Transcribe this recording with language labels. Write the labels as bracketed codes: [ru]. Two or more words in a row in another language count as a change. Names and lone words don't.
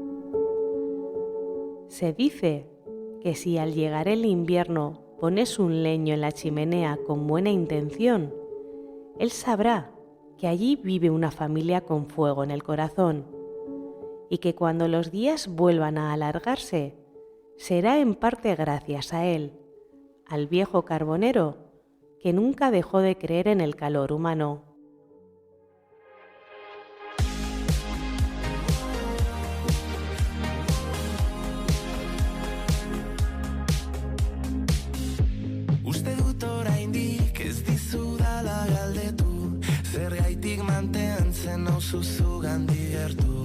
[es] Se dice que si al llegar el invierno pones un leño en la chimenea con buena intención, él sabrá que allí vive una familia con fuego en el corazón, y que cuando los días vuelvan a alargarse, será en parte gracias a él, al viejo carbonero que nunca dejó de creer en el calor humano. [eu] Uste dut oraindik ez dizudala galdetu, zergaitik mantentzen nauzu zugandik gertu.